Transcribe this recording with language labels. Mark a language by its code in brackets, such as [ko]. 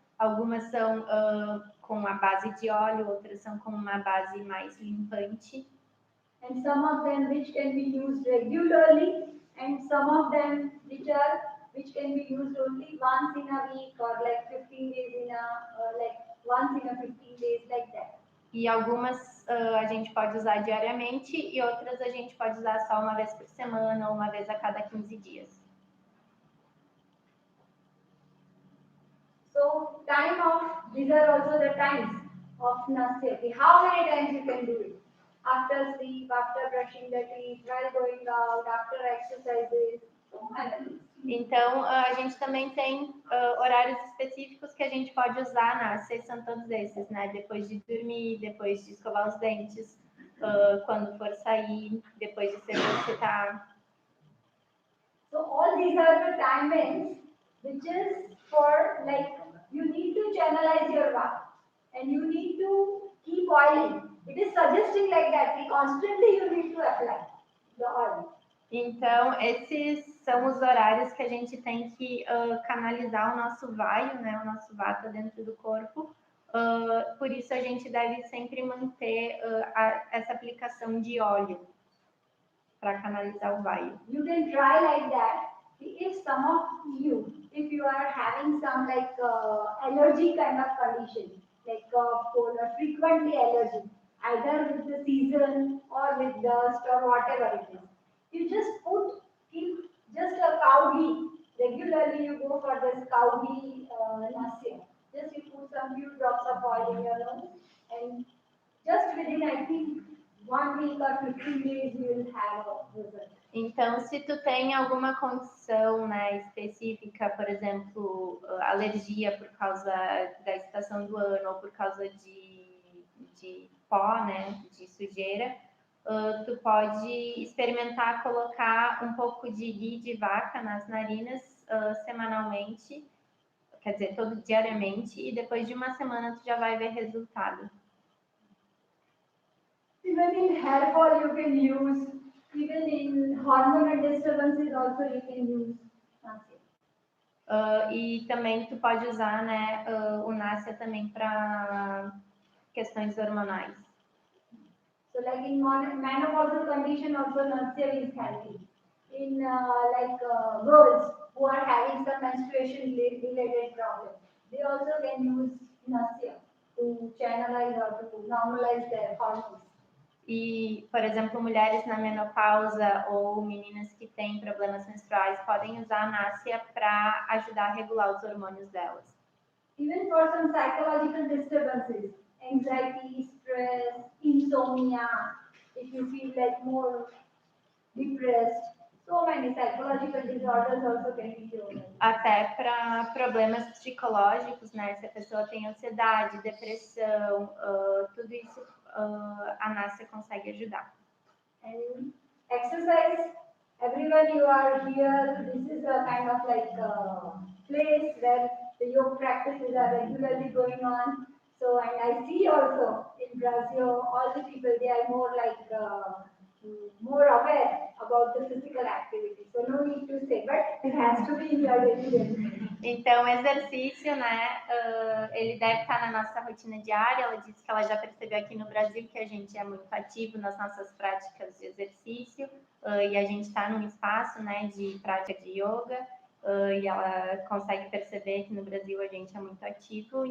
[pt] Algumas são com a base de óleo, outras são com uma base mais limpante. [en] And some of them which can be used regularly, and some of them which can be used only once in a week or like 15 days in a once in a 15 days like that. [pt] E algumas a gente pode usar diariamente e outras a gente pode usar só uma vez por semana ou uma vez a cada 15 dias. [en] So these are also the times of Nasya. How many times you can do it? After sleep, after brushing the teeth, while going out, after exercises. [pt] Então, a gente também tem horários específicos que a gente pode usar, Násia, são todos esses, né? Depois de dormir, depois de escovar os dentes, quando for sair, depois de se exercitar. [en] So all these are the timings which is for like you need to channelize your vata and you need to keep oiling. It is suggesting like that constantly you need to apply the oil. [pt] Então, esses são os horários que a gente tem que canalizar o nosso vaio, né, o nosso vata dentro do corpo. Por isso, a gente deve sempre manter essa aplicação de óleo para canalizar o vaio. [en] You can try like that. If some of you, if you are having some like allergy kind of condition, like frequently allergy, either with the season or with dust or whatever it is, you just keep just a cow ghee. Regularly you go for this cow ghee Nasya. Just you put some few drops of oil in your nose and just within I think 1 week or 15 days you will have a result. [pt] Então, se tu tem alguma condição, né, específica, por exemplo, alergia por causa da estação do ano ou por causa de pó, né, de sujeira, tu pode experimentar colocar um pouco de ghee de vaca nas narinas semanalmente, quer dizer, diariamente, e depois de uma semana tu já vai ver resultado. [en] Even in hair fall you can use, even in hormonal disturbances also you can use Nasya. [pt] E também tu pode usar, né, o Nasya também para questões hormonais. [en] So like in menopausal condition also Nasya is healthy. In girls who are having some menstruation related problem, they also can use Nasya to channelize or to normalize their hormones. [pt] E, por exemplo, mulheres na menopausa ou meninas que têm problemas menstruais podem usar a Nasya para ajudar a regular os hormônios delas. [en] Even for some psychological disturbances, anxiety, stress, insomnia, if you feel like more depressed, so many psychological disorders also can be cured. [pt] Até para problemas psicológicos, né? Se a pessoa tem ansiedade, depressão, tudo isso a Nasya consegue ajudar. [en] And exercise everyone you are here, this is a kind of like place where the yoga practices are regularly going on. So, and I see also in Brazil, all the people, they are more like more aware about the physical activity. So no need to say, but it has to be in your daily routine. [pt] Então, o exercício, né, ele deve estar na nossa rotina diária. Ela disse que ela já percebeu aqui no Brasil que a gente é muito ativo nas nossas práticas de exercício e a gente está num espaço, né, de prática de yoga e ela consegue perceber que no Brasil a gente é muito ativo.